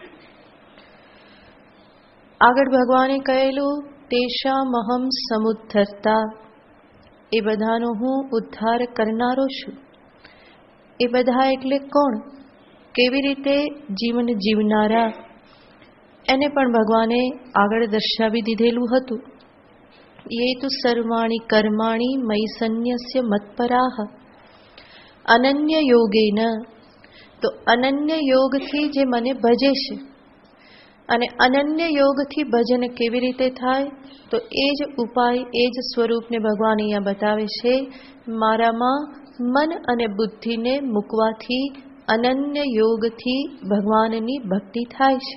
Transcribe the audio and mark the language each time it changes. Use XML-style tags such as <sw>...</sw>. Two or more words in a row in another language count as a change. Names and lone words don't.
<gu>આગળ ભગવાને કહેલું</gu> <sa>તેષામહં સમુદ્ધર્તા,</sa> <gu>એ બધાનો હું ઉદ્ધાર કરનારો છું. એ બધા એટલે કોણ? કેવી રીતે જીવન જીવનારા, એને પણ ભગવાને આગળ દર્શાવી દીધેલું હતું.</gu> <sa>ये तु सर्वाणि कर्माणि मयि सन्न्यस्य मत्पराः अनन्य योगेन,</sa> <gu>તો અનન્ય યોગથી જે મને ભજે છે. અને અનન્ય યોગથી ભજન કેવી રીતે થાય? તો એ જ ઉપાય, એ જ સ્વરૂપને ભગવાન અહીંયા બતાવે છે. મારામાં મન અને બુદ્ધિને મૂકવાથી અનન્ય યોગથી ભગવાનની ભક્તિ થાય છે.</gu>